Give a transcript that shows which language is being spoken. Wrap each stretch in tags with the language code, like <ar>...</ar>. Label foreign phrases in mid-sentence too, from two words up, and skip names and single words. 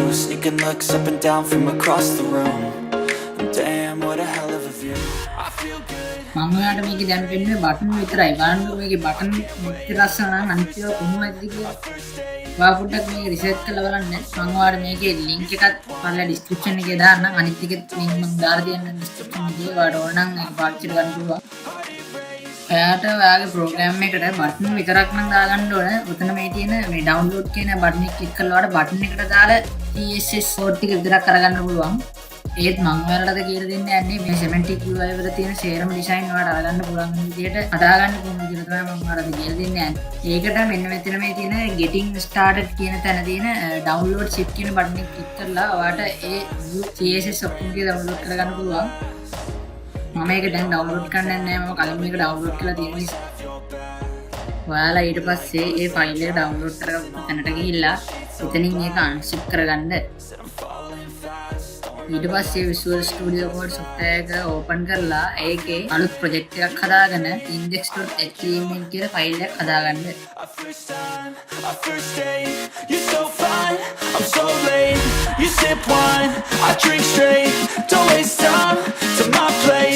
<en>Sneaking looks up and down from across the room. Damn, what a hell of a view. I feel good.</en> <si>මම ඔයාලට මේක දැන් පෙන්නුවේ බටන් විතරයි. බලන්න මේකේ බටන් මෙච්චර ලස්සන නම් අනිත් ඒවා කොහොමද කියලා. ඔයා පොඩ්ඩක් මේක රිසර්ච් කරලා බලන්න. මම ඔයාලට මේකේ ලින්ක් එකත් පල්ලා ඩිස්ක්‍රිප්ෂන් එකේ දාන්නම්. අනිත් එකෙත් ලින්ක් මම දාලා තියන්නම් ඩිස්ක්‍රිප්ෂන් එකේ. ඔයාලට ඕන නම් ඒක පාවිච්චි කරන්න පුළුවන්. ඔයාට ඔයාගේ ප්‍රෝග්‍රෑම් එකට බටන් විතරක් නම් දාගන්න ඕන. උතන මේ තියෙන මේ ඩවුන්ලෝඩ් කියන බටන් එක ක්ලික් කරලා ඔයාලට බටන් එකට දාලා</si> <en>CSS code</en> <si>ටික විතරක් කරගන්න පුළුවන්. ඒත් මම ඔයාලට කියලා දෙන්න යන්නේ මේ Semantic UI වල තියෙන සේරම ඩිසයින් ඔයාලට අරගන්න පුළුවන් විදිහට හදාගන්න කොහොමද කියලා තමයි මම ඔයාලට කියලා දෙන්න යන්නේ. ඒකට මෙන්න මෙතන මේ තියෙන</si> <en>getting started</en> <si>කියන තැන තියෙන</si> <en>download zip</en> <si>කියන බටන් එක ක්ලික් කරලා ඔයාලට ඒ CSS ඔක්කොම ඩවුන්ලෝඩ් කරගන්න පුළුවන්. මම ඒක දැන් ඩවුන්ලෝඩ් කරන්න නැහැ. මම කලින් මේක ඩවුන්ලෝඩ් කරලා තියෙන නිසා. ඔයාලා ඊට පස්සේ ඒ ෆයිල් එක ඩවුන්ලෝඩ් කරගන්න තැනට ගිහිල්ලා එතනින් ඒක අන්සිප් කරගන්න. ඊට පස්සේ Visual Studio Code software එක ඕපන් කරලා ඒකේ අලුත් ප්‍රොජෙක්ට් එකක් හදාගෙන index.html කියලා ෆයිල් එකක් හදාගන්න.</si> <en>You're so fine, I'm so late. You sip wine, I drink straight. Don't waste time to my place.</en>